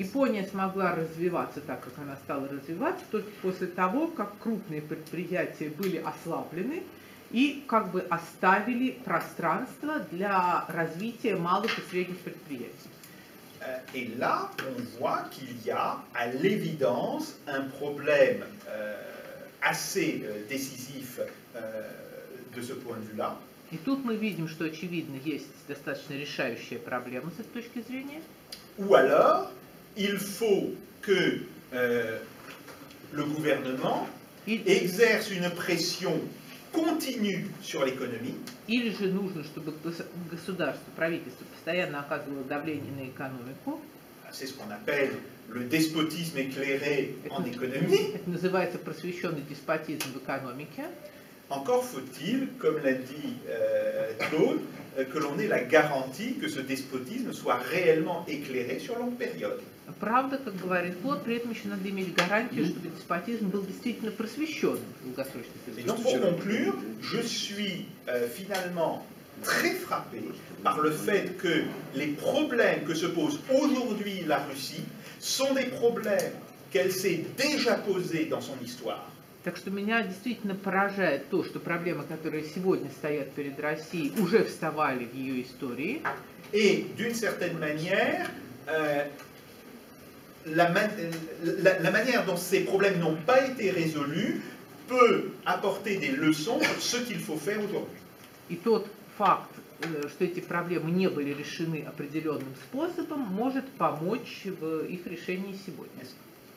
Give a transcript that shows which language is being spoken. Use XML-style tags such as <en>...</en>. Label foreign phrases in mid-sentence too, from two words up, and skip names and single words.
<ru>Япония смогла развиваться так, как она стала развиваться, только после того, как крупные предприятия были ослаблены и как бы оставили пространство для развития малых и средних предприятий.</ru> <fr>Et là, on voit qu'il y a, à l'évidence, un problème assez décisif de ce point de vue-là.</fr> <ru>И тут мы видим, что, очевидно, есть достаточно решающая проблема с этой точки зрения.</ru> <fr>Ou alors, il faut que le gouvernement exerce une pression continue sur l'économie.</fr> <ru>Или же нужно, чтобы государство, правительство постоянно оказывало давление на экономику.</ru> <fr>C'est ce qu'on appelle le despotisme éclairé en économie.</fr> <ru>Это называется просвещенный деспотизм в экономике.</ru> <fr>Encore faut-il, comme l'a dit Claude, que l'on ait la garantie que ce despotisme soit réellement éclairé sur longue période.</fr> <ru>Правда, как говорит Клод, при этом еще надо иметь гарантию, чтобы деспотизм был действительно просвещенным в долгосрочной</ru> <fr>Et donc, pour conclure, je suis finalement très frappé par le fait que les problèmes que se pose aujourd'hui la Russie sont des problèmes qu'elle s'est déjà posés dans son histoire.</fr> <ru>Так что меня действительно поражает то, что проблемы, которые сегодня стоят перед Россией, уже вставали в ее истории.</ru> <fr>Et d'une certaine manière, la manière dont ces problèmes n'ont pas été résolus peut apporter des leçons sur ce qu'il faut faire aujourd'hui.</fr> <ru>И тот факт, что эти проблемы не были решены определенным способом, может помочь в их решении сегодня.</ru>